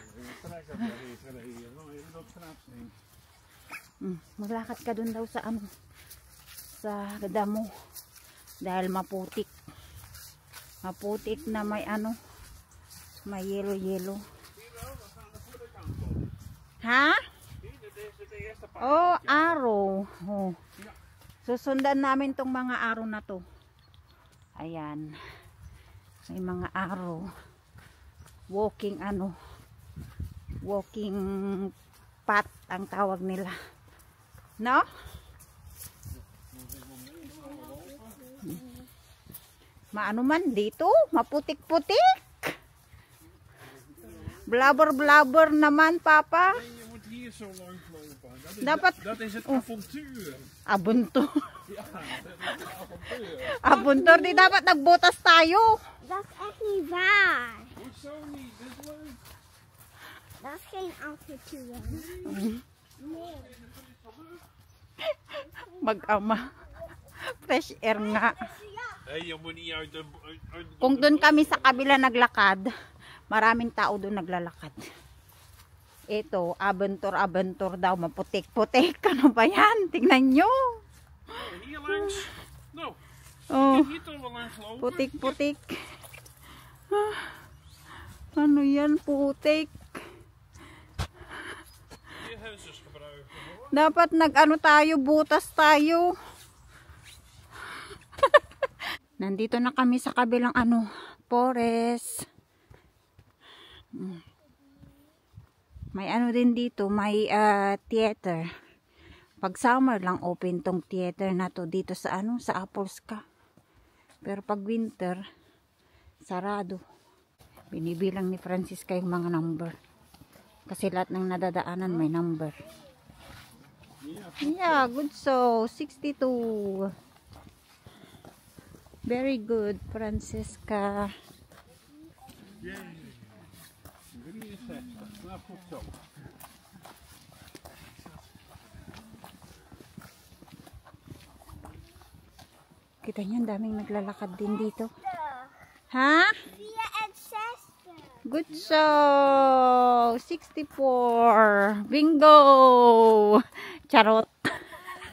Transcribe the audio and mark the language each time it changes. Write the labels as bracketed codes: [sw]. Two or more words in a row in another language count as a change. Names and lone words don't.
[tl] Maglakad ka dun daw sa sa damo dahil maputik na may may yelo ha? Oh, araw. Oh. Susundan namin tong mga araw na to. Ayan, may mga araw. [en] Walking walking path [tl] ang tawag nila. No? Maano man dito, maputik-putik. Blabber naman, Papa. Dapat [nl] dat is het avontuur. Abuntur. Abuntur, [tl] di dapat nagbotas tayo. [nl] Dat is echt niet waar. Hoezo niet? Dit is leuk. Dat is geen avontuur. Nee. [tl] Mag-ama. [en] Fresh air [tl] nga. [nl] Hey, je moet niet uit de... [tl] Kung doon kami sa kabila naglakad, maraming tao doon naglalakad. Ito, abentur daw, maputik-putik. Ano ba yan? Tingnan nyo. [nl] Hier langs. Nou, Oh, hier toch wel langs lopen. [tl] putik-putik. Ano yan, putik? [nl] Je hersens gebruiken hoor. [tl] Dapat tayo, butas tayo. Nandito na kami sa kabilang forest. May din dito, may theater. Pag summer lang open tong theater na to dito sa sa Appleska. Pero pag winter, sarado. Binibilang ni Francisca yung mga number. Kasi lahat ng nadadaanan may number. [en] Yeah, good so. 62. Very good, Francisca. [nl] Jee. 63. Nou, goed zo. [tl] Kita niyo, daming naglalakad din dito. Ha? 64. [en] Good so. 64. Bingo.